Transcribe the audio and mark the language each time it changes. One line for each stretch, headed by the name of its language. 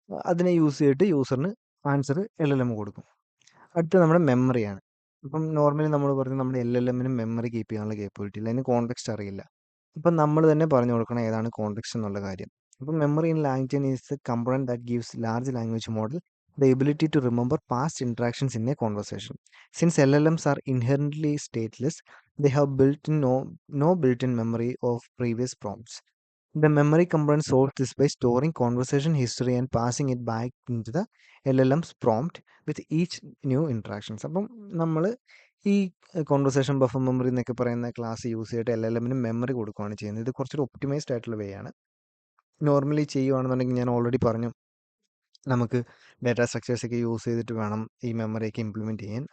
Malayalam: അതിനെ യൂസ് ചെയ്തിട്ട് യൂസറിന് answer LLM കൊടുക്കും. അടുത്ത നമ്മുടെ മെമ്മറിയാണ്. ഇപ്പം നോർമലി നമ്മൾ പറഞ്ഞു നമ്മുടെ LLMന് മെമ്മറി കീപ്പ് ചെയ്യാനുള്ള കേപ്പബിലിറ്റി ഇല്ല, അതിന് കോണ്ടെക്സ്റ്റ് അറിയില്ല. അപ്പം നമ്മൾ തന്നെ പറഞ്ഞു കൊടുക്കണം ഏതാണ് കോണ്ടെക്സ്റ്റ് എന്നുള്ള കാര്യം.
English: അപ്പം memory in language is a component that gives large language model the ability to remember past interactions in a conversation. Since LLMs are inherently stateless, they have no built-in memory of previous prompts. The memory component solves this by storing conversation history and passing it back into the LLM's prompt with each new interactions.
Malayalam: അപ്പം നമ്മൾ ഈ conversation buffer memory എന്നൊക്കെ പറയുന്ന class use ചെയ്തിട്ട് LLMന് memory കൊടുക്കുകയാണ് ചെയ്യുന്നത്. ഇത് കുറച്ചൊരു ഒപ്റ്റിമൈസ്ഡ് ആയിട്ടുള്ള വേ ആണ്. നോർമലി ചെയ്യുകയാണെന്നുണ്ടെങ്കിൽ ഞാൻ ഓൾറെഡി പറഞ്ഞു, നമുക്ക് ഡാറ്റ സ്ട്രക്ചേഴ്സൊക്കെ യൂസ് ചെയ്തിട്ട് വേണം ഈ മെമ്മറിയൊക്കെ ഇംപ്ലിമെൻറ്റ് ചെയ്യാൻ.